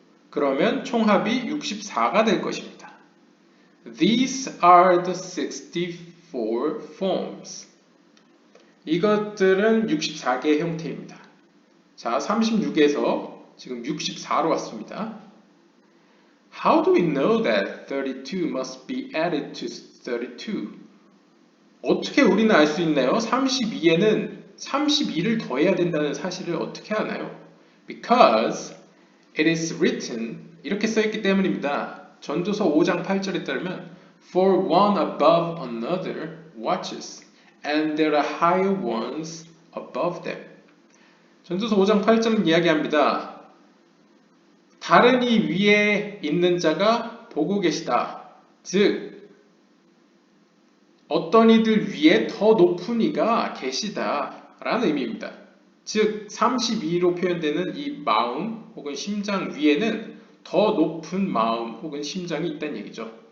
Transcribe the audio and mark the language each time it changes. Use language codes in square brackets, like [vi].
[ko] 그러면 총합이 64가 될 것입니다. [en] These are the 64 forms. [ko] 이것들은 64개의 형태입니다. 자, 36에서 지금 64로 왔습니다. [en] How do we know that 32 must be added to 32? [ko] 어떻게 우리는 알 수 있나요? 32에는 32를 더해야 된다는 사실을 어떻게 아나요? [en] Because it is written, [ko] 이렇게 써있기 때문입니다. 전도서 5장 8절에 따르면 [en] For one above another watches, and there are higher ones above them. [ko] 전도서 5장 8절은 이야기합니다. 다른 이 위에 있는 자가 보고 계시다. 즉 어떤 이들 위에 더 높은 이가 계시다 라는 의미입니다. 즉 32로 표현되는 이 마음 혹은 심장 위에는 더 높은 마음 혹은 심장이 있다는 얘기죠.